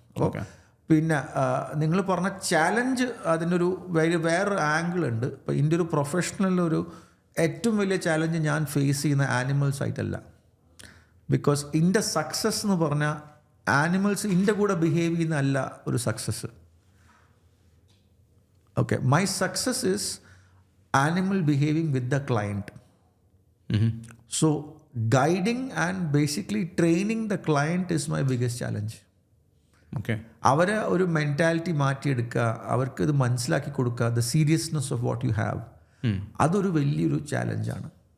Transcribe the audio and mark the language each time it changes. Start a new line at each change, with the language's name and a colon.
Malayalam: അപ്പോൾ പിന്നെ നിങ്ങൾ പറഞ്ഞ ചാലഞ്ച് അതിൻ്റെ ഒരു വേറൊരു ആംഗിൾ ഉണ്ട്. ഇപ്പോൾ ഇതിൻ്റെ ഒരു പ്രൊഫഷണലൊരു ഏറ്റവും വലിയ ചാലഞ്ച് ഞാൻ ഫേസ് ചെയ്യുന്ന ആനിമൽസ് ആയിട്ടല്ല. ബിക്കോസ് ഇതിൻ്റെ സക്സസ് എന്ന് പറഞ്ഞാൽ ആനിമൽസ് ഇതിൻ്റെ കൂടെ ബിഹേവ് ചെയ്യുന്നതല്ല ഒരു success.
English: Okay, my success is animal behaving with the client. So guiding and basically training the client is my biggest challenge. Okay.
Malayalam: അവരെ ഒരു മെൻറ്റാലിറ്റി മാറ്റിയെടുക്കുക, അവർക്ക് ഇത് മനസ്സിലാക്കി കൊടുക്കുക,
English: the seriousness of what you have,
Malayalam: അതൊരു വലിയൊരു ചാലഞ്ചാണ്.